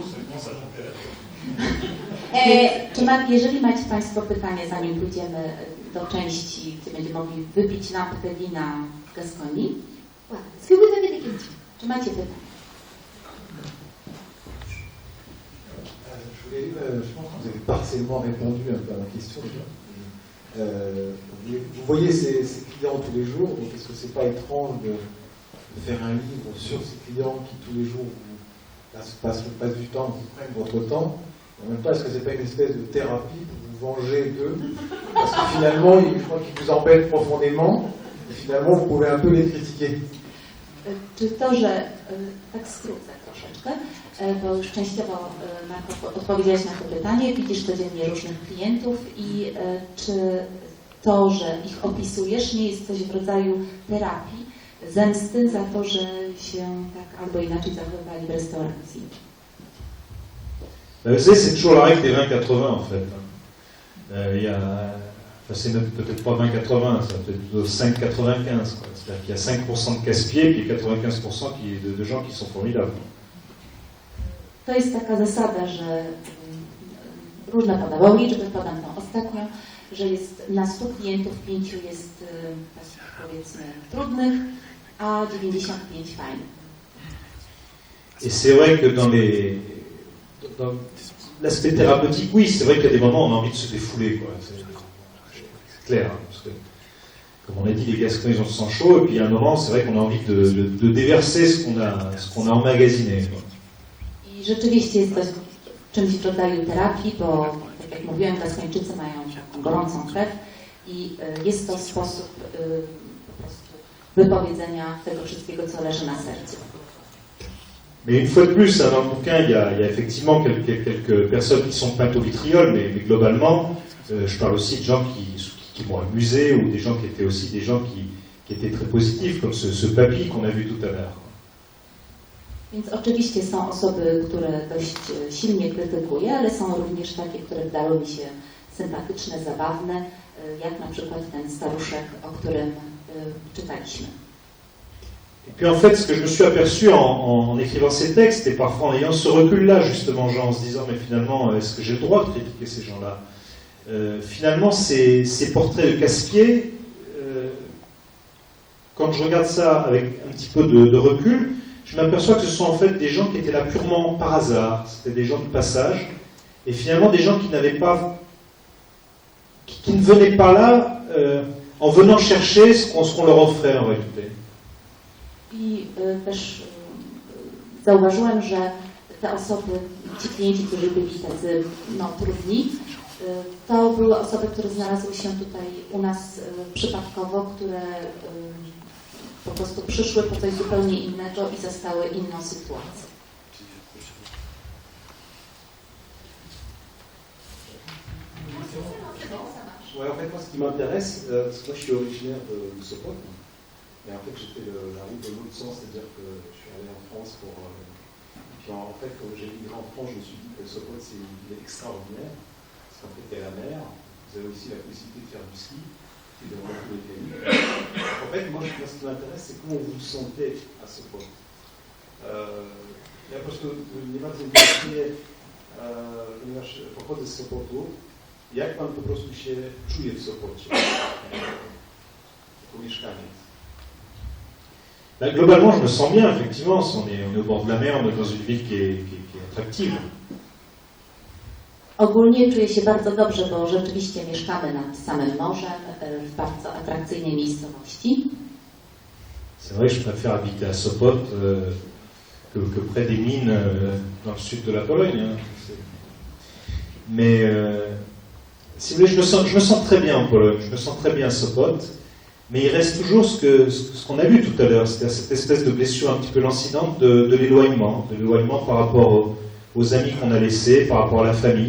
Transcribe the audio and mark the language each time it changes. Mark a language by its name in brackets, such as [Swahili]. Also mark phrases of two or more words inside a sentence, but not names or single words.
[Polish] Jeżeli macie Państwo pytanie, zanim pójdziemy do części, gdzie będziemy mogli wypić lampkę wina w Gaskonii, [French] Voilà. Est-ce que vous avez des questions? [Polish] czy macie pytanie? [French] Je pense que vous avez partiellement répondu un peu à ma question déjà. Vous voyez ces clients tous les jours, donc est-ce que c'est pas étrange de faire un livre sur ces clients qui tous les jours passent du temps, vous prennent votre temps? En même temps, est-ce que c'est pas une espèce de thérapie pour vous venger d'eux? Parce que finalement, je crois qu'ils vous embêtent profondément, et finalement, vous pouvez un peu les critiquer. [Polish] Czy to, że tak skrócę troszeczkę, bo już częściowo Marko odpowiedziałeś na to pytanie, widzisz codziennie różnych klientów i czy to, że ich opisujesz, nie jest coś w rodzaju terapii, zemsty za to, że się tak albo inaczej zachowywali w restauracji? [French] Vous savez, c'est toujours la règle des 20-80 en fait. C'est peut-être pas 20-80, c'est peut-être 5-95. C'est-à-dire qu'il y a 5% de casse-pieds et 95% de gens qui sont formidables. [Polish] To jest taka zasada, że różne podawał liczby, podam tą ostatnią, że jest na 100 klientów 5 jest powiedzmy trudnych, a 95 fajnych. [French] Et c'est vrai que dans l'aspect thérapeutique, oui, c'est vrai qu'il y a des moments où on a envie de se défouler, quoi. C'est clair, hein, parce que, comme on a dit, les Gascons, ils ont le sang chaud, et puis il y a un moment, c'est vrai qu'on a envie de déverser ce qu'on a emmagasiné, quoi. [Polish] I rzeczywiście jest to czymś w rodzaju terapii, bo tak jak mówiłem, Gaskończycy mają taką gorącą krew i jest to sposób po prostu wypowiedzenia tego wszystkiego, co leży na sercu. [French] Mais une fois de plus, dans le bouquin, il y a effectivement quelques personnes qui sont peintes au vitriol, mais globalement, je parle aussi de gens qui m'ont amusé, ou des gens qui étaient aussi des gens qui étaient très positifs, comme ce papy qu'on a vu tout à l'heure. [Polish] Więc oczywiście są osoby, które dość silnie krytykuję, ale są również takie, które wydały mi się sympatyczne, zabawne, jak na przykład ten staruszek, o którym czytaliśmy. [French] Et puis en fait, ce que je me suis aperçu en écrivant ces textes, et parfois en ayant ce recul-là, justement, Jean, en se disant, mais finalement, est-ce que j'ai le droit de critiquer ces gens-là? Finalement, ces portraits de casse-pieds, quand je regarde ça avec un petit peu de recul, je m'aperçois que ce sont en fait des gens qui étaient là purement par hasard, c'était des gens de passage, et finalement des gens qui n'avaient pas, qui ne venaient pas là en venant chercher ce qu'on leur offrait en réalité. [Polish] I też zauważyłem, że te osoby, ci klienci, którzy byli tacy trudni, to były osoby, które znalazły się tutaj u nas przypadkowo, które po prostu przyszły po coś zupełnie innego i zastały inną sytuację. [French] Ouais, en fait, moi, ce qui m'intéresse, parce que moi, je suis originaire de Sopot, et en fait, j'ai fait la route de l'autre sens, c'est-à-dire que je suis allé en France pour... et puis, en fait, quand j'ai migré en France, je me suis dit que Sopot, c'est une ville extraordinaire, parce qu'en fait, il y a la mer, vous avez aussi la possibilité de faire du ski, et de voir tous les pays. En fait, moi, ce qui m'intéresse, c'est comment vous vous sentez à Sopot. [Polish] Jakoś to nie bardzo interesuje, ponieważ pochodzę z Sopotu. Jak pan po prostu się czuje w Sopocie jako mieszkaniec? [French] Globalement, je me sens bien, effectivement. On est au bord de la mer, on est dans une ville qui est attractive. [Polish] Ogólnie czuję się bardzo dobrze, bo rzeczywiście mieszkamy nad samym morzem, w bardzo atrakcyjnej miejscowości. [French] C'est vrai que je préfère habiter à Sopot que près des mines dans le sud de la Pologne. Hein. Mais si vous voulez, je me sens très bien en Pologne, je me sens très bien à Sopot, mais il reste toujours ce qu'on a vu tout à l'heure, c'est-à-dire cette espèce de blessure un petit peu lancinante de l'éloignement par rapport aux amis qu'on a laissés, par rapport à la famille.